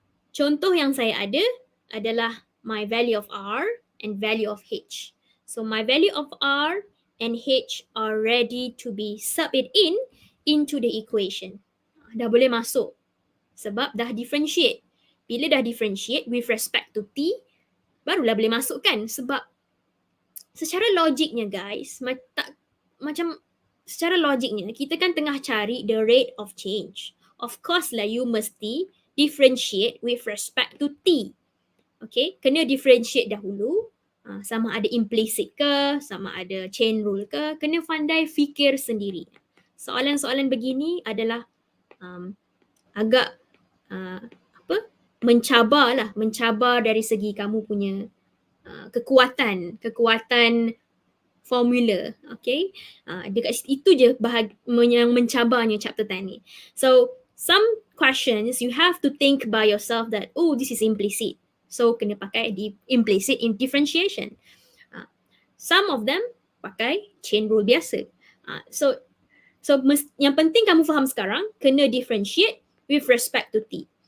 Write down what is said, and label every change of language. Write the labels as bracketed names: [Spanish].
[Malay] Contoh yang saya ada adalah [English] my value of R and value of H. So my value of R and H are ready to be subbed into the equation. [Malay] Dah boleh masuk sebab dah differentiate. Bila dah differentiate [English] with respect to T, [Malay] barulah boleh masukkan sebab secara logiknya guys, secara logiknya kita kan tengah cari [English] the rate of change. Of course lah you mesti differentiate with respect to T. [Malay] Okay, kena differentiate dahulu. Sama ada implicit ke, sama ada chain rule ke, kena pandai fikir sendiri. Soalan-soalan begini adalah agak mencabar dari segi kamu punya kekuatan formula. Okay, dekat itu je yang mencabarnya chapter 10 ni. So [English] some questions you have to think by yourself that, oh, this is implicit. So [Malay] kena pakai di [English] implicit in differentiation. Some of them pakai chain rule biasa. [Malay] So yang penting kamu faham sekarang, kena differentiate [English] with respect to T.